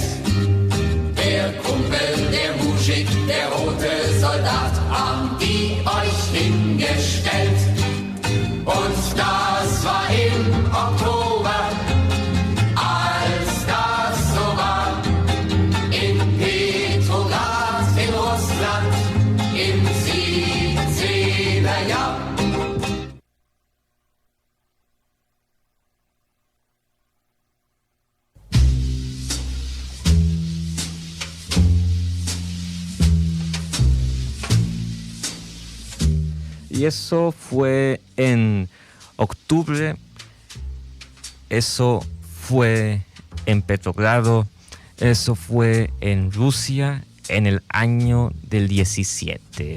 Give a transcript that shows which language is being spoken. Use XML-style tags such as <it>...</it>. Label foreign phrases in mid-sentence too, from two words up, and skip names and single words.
<de>Der Kumpel, der Mujik, der rote Soldat, haben die euch hingestellt. Und das war im Oktober, als das so war, in Petrograd in Russland im 17er Jahr.</de> <es>Y eso fue en octubre, eso fue en Petrogrado, eso fue en Rusia en el año del 17.</es>